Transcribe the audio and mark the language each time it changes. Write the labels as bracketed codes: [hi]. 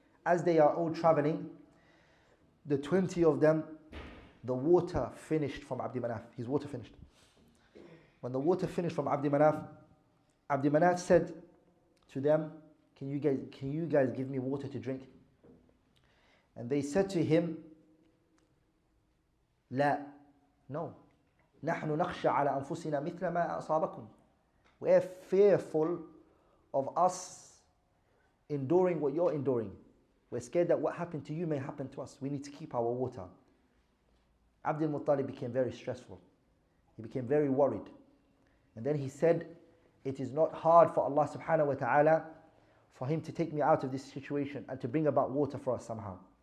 [en] As they are all traveling, the 20 of them, the water finished from Abd Manaf. His water finished. When the water finished from Abd Manaf said to them, can you guys give me water to drink? And they said to him, [ar] لا, [en] no. [ar] نحن نخشى على أنفسنا مثل ما أصابكم. [en] We are fearful of us enduring what you're enduring. We're scared that what happened to you may happen to us. We need to keep our water. Abdul Muttalib became very stressful. He became very worried. And then he said, it is not hard for Allah subhanahu wa ta'ala for him to take me out of this situation and to bring about water for us somehow.